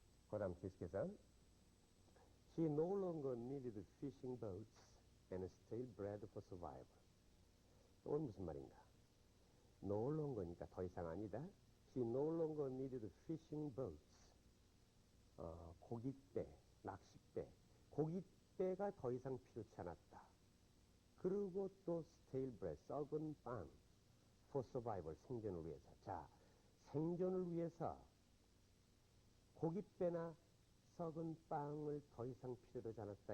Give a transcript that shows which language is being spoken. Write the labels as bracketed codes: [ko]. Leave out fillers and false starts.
[ko] 그 다음 계속해서 [en] He no longer needed fishing boats and stale bread for survival. [ko] 이건 무슨 말인가? No longer니까 더 이상 아니다. [en] He no longer needed fishing boats. [ko] 고깃배, 낚싯배. 고깃배가 더 이상 필요치 않았다. 그리고 또 [en] stale bread, [ko] 썩은 빵. [en] for survival, [ko] 생존을 위해서. 자, 생존을 위해서 고깃배나 썩은 빵을 더 이상 필요로 하지 않았다.